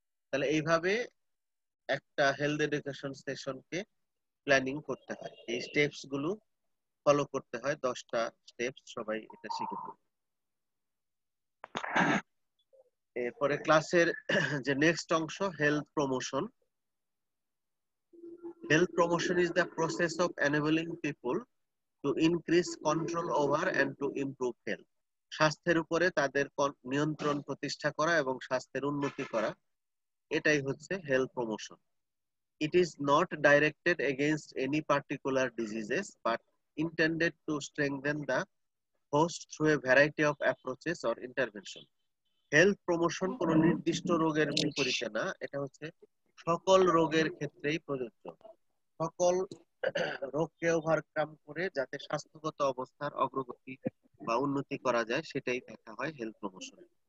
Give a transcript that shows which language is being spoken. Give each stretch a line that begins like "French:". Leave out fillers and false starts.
Bangla: তাহলে এইভাবে একটা হেলথ এডুকেশন সেশনকে প্ল্যানিং করতে হয়। এই স্টেপস গুলো ফলো করতে হয়, 10টা স্টেপস, সবাই এটা শিখে ফেলবে। এরপরে ক্লাসের যে নেক্সট অংশ, health promotion.
English: Health promotion is the process of enabling people to increase control over and to improve health.
Bangla: স্বাস্থ্যের উপরে তাদের নিয়ন্ত্রণ প্রতিষ্ঠা করা এবং স্বাস্থ্যের উন্নতি করা, এটাই হচ্ছে health promotion.
English: It is not directed against any particular diseases but intended to strengthen the host through a variety of approaches or intervention.
Bangla: Health promotion কোন নির্দিষ্ট রোগের বিপরীতে না, এটা হচ্ছে সকল রোগের ক্ষেত্রেই প্রযোজ্য। সকল রোগকে ওভারকাম করে যাতে স্বাস্থ্যগত অবস্থার অগ্রগতি বা উন্নতি করা যায়, সেটাই দেখা হয় হেলথ প্রমোশন।